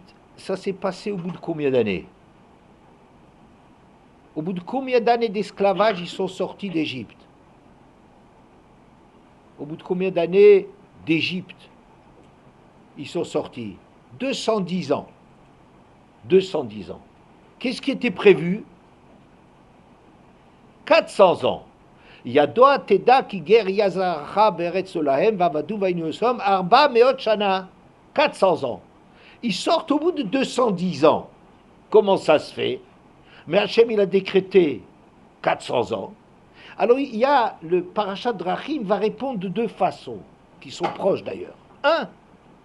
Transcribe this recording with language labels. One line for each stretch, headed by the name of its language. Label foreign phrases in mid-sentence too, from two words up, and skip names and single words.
French: Ça s'est passé au bout de combien d'années? Au bout de combien d'années d'esclavage ils sont sortis d'Égypte? Au bout de combien d'années d'Égypte ils sont sortis? 210 ans. 210 ans. Qu'est-ce qui était prévu? 400 ans.
Hebrew: ידע תדע כי גר יהיה זרעך בארץ לא להם ועבדום וענו אתם ארבע מאות שנה.
French: 400 ans. Ils sortent au bout de 210 ans. Comment ça se fait? Mais Hachem, il a décrété 400 ans. Alors, il y a le Parashat Drachim va répondre de deux façons, qui sont proches d'ailleurs.